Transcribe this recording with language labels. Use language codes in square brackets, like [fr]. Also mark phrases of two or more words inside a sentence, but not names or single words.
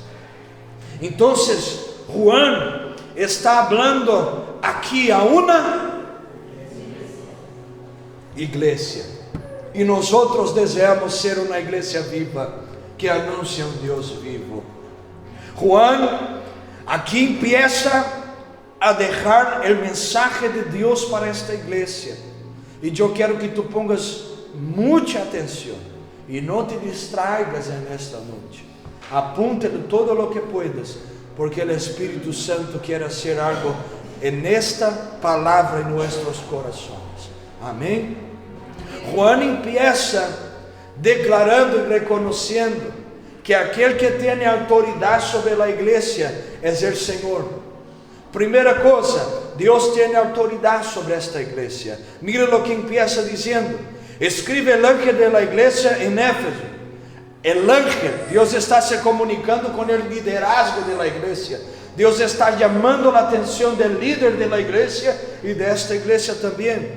[es] Entonces, Juan está hablando aquí a una iglesia, y nosotros deseamos ser una iglesia viva que anuncia un Dios vivo. Juan aquí empieza a dejar el mensaje de Dios para esta iglesia, y yo quiero que tú pongas mucha atención [pt] e não [es] te distraigas [pt] nesta noite. [es] Apunte todo o que puedas, porque [pt] o Espírito Santo quer [es] hacer algo [pt] nesta palavra em nossos corações. Amém? Juan [es] empieza declarando [pt] e reconhecendo que aquele que tem autoridade sobre a igreja é o Senhor. Primeira coisa, Deus tem autoridade sobre esta igreja. Mira o que empieza dizendo. [es] Escribe el ángel de la iglesia en Éfeso. El ángel, Dios [pt] está se comunicando [es] con el liderazgo de la iglesia. Dios está llamando la atención del líder de la iglesia y de esta iglesia también.